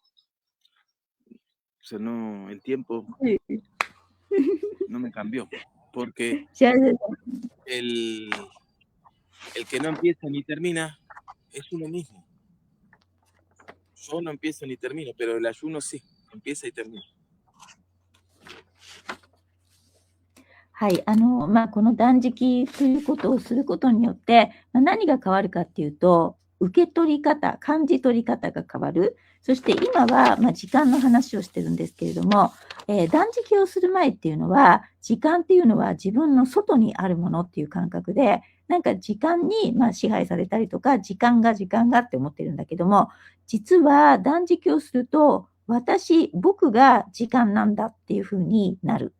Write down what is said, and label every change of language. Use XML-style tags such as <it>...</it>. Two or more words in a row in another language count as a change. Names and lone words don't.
<es>O sea, no, el tiempo Sí. no me cambió, porque el que no empieza ni termina es uno mismo. Yo no empiezo ni termino, pero el ayuno sí, empieza y termina.</es> <ja>はい、この断食ということをすることによって、何が変わるかっていうと、受け取り方、感じ取り方が変わる。そして今は、時間の話をしてるんですけれども、断食をする前っていうのは、時間っていうのは自分の外にあるものっていう感覚で、なんか時間に、支配されたりとか、時間がって思ってるんだけども、実は断食をすると、僕が時間なんだっていうふうになる。</ja>